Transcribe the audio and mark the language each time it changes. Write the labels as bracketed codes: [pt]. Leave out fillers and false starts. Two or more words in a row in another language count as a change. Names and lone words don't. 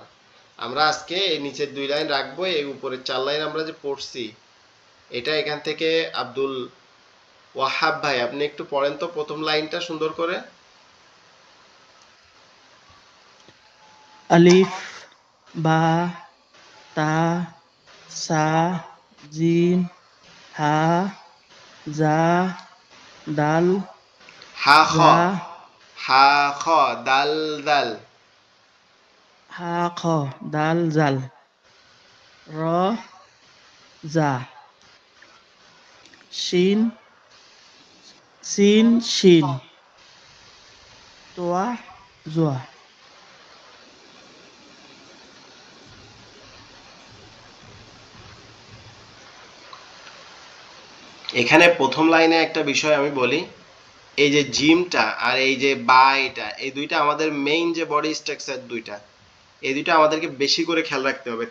[bn] আমরা আজকে এই নিচের 2 লাইন রাখবো, এই উপরের 4 লাইন আমরা যে পড়ছি এটা এখান থেকে আব্দুল ওয়াহাব ভাই, আপনি একটু পড়েন তো প্রথম লাইনটা সুন্দর করে। [ar] ألف، باء، تاء, ثاء، جيم، حاء، زاي، دال, حاء خاء, জা, حاء خاء، دال دال, حاء خاء, دال ذال، راء، زاي، شين، سين، شين، طاء، ظاء. [bn] এখানে প্রথম লাইনে একটা বিষয় আমি বলি, এই যে জিমটা আর এই যে বা, এটা এই দুইটা আমাদের মেইন যে [en] body structure [bn] দুইটা, এই দুইটা আমাদেরকে বেশি করে খেয়াল রাখতে হবে।